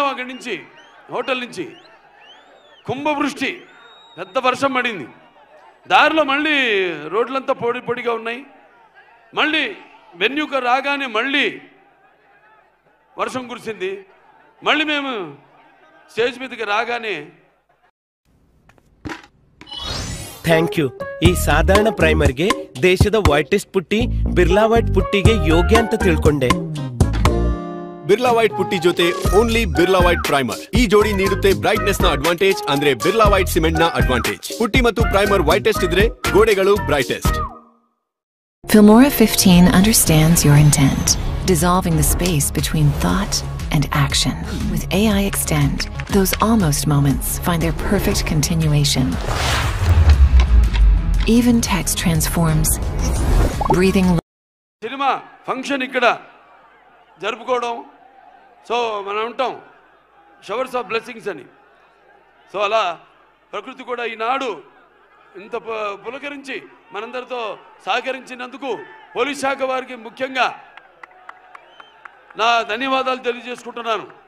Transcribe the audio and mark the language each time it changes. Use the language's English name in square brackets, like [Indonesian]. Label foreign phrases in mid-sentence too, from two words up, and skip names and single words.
[Telugu] అక్కడి నుంచి హోటల్ నుంచి కుంభవృష్టి, పెద్ద వర్షం పడింది. దారిలో మళ్ళీ రోడ్లంతా పొడిగా ఉన్నాయి. మళ్ళీ వెన్యూక రాగానే మళ్ళీ వర్షం కురిసింది. మళ్ళీ మేము స్టేజ్ మీదకి రాగానే [English] thank you. [Kannada] ಈ ಸಾಧಾರಣ ಪ್ರೈಮರ್ಗೆ ದೇಶದ [English] whitest putty [Kannada] ಬಿರ್ಲಾ ವೈಟ್ ಪುಟ್ಟಿಗೆ ಯೋಗ್ಯ ಅಂತ ತಿಳ್ಕೊಂಡೆ. ಬಿರ್ಲಾ ವೈಟ್ ಪುಟ್ಟಿ ಜೊತೆ ಓನ್ಲಿ ಬಿರ್ಲಾ ವೈಟ್ ಪ್ರೈಮರ್. ಈ ಜೋಡಿ ನೀಡುತ್ತೆ ಬ್ರೈಟ್ನೆಸ್ ನ ಅಡ್ವಾಂಟೇಜ್, ಅಂದ್ರೆ ಬಿರ್ಲಾ ವೈಟ್ ಸಿಮೆಂಟ್ ನ ಅಡ್ವಾಂಟೇಜ್. ಪುಟ್ಟಿ ಮತ್ತು ಪ್ರೈಮರ್ ವೈಟೆಸ್ಟ್ ಇದ್ರೆ ಗೋಡೆಗಳು ಬ್ರೈಟೆಸ್ಟ್. [English] Filmora 15 understands your intent, dissolving the space between thought and action. With AI Extend, those almost moments find their perfect continuation. Even text transforms, breathing. [Telugu] సినిమా ఫంక్షన్ ఇక్కడ జరుపుకోవడం, సో మనం ఉంటాం [English] showers of blessings [Telugu] అని. సో అలా ప్రకృతి కూడా ఈనాడు ఇంత పులకరించి మనందరితో సహకరించినందుకు పోలీస్ శాఖ వారికి ముఖ్యంగా నా ధన్యవాదాలు తెలియజేసుకుంటున్నాను.